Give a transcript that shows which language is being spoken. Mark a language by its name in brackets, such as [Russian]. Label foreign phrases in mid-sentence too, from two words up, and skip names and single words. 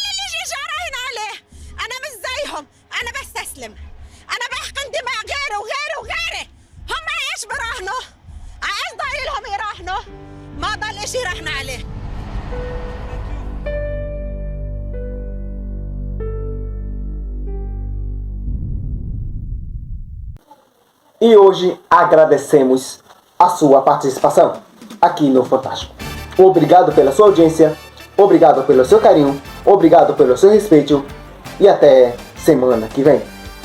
[Arabic] اللي يجي راهن عليه أنا مش زيهم أنا بستسلم أنا بحقن دماء غيري وغيري وغيري هم إيش براهنوا عايز ضايل لهم يراهنوا ما ضل إشي راهن عليه. [Portuguese] E hoje agradecemos a sua participação aqui no Fantástico. Obrigado pela sua audiência, obrigado pelo seu carinho, obrigado pelo seu respeito e até semana que vem.